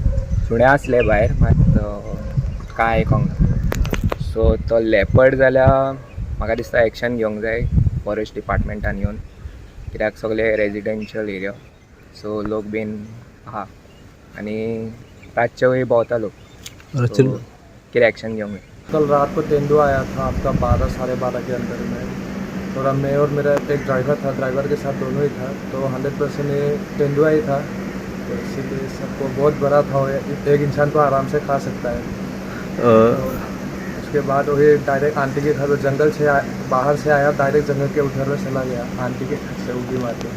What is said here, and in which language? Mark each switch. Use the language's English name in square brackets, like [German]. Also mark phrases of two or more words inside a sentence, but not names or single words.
[Konkani] सुणे आसले भायर मात कांय आयकोंक ना. सो तो लेपर्ड जाल्यार म्हाका दिसता एक्शन घेवंक जाय [English] forest departmentान [Konkani] येवन, कित्याक सगळे [English] residential area [Konkani] सो लोक बीन आहा आनी रातचेवय भोंवता लोक. कितें एक्शन घेवंक जाय. [Hindi] कल रात को तेंदुआ आया था आपका 12 साढ़े 12 के अंदर में, और मैं और मेरा एक ड्राइवर था, ड्राइवर के साथ दोनों ही था, तो 100% ये तेंदुआ ही था. तो इसीलिए सबको बहुत बड़ा था, एक इंसान को आराम से खा सकता है. तो उसके बाद वही डायरेक्ट आंटी के घर, जंगल से बाहर से आया, डायरेक्ट जंगल के उधर में चला गया आंटी के घर से उड़ी मार के.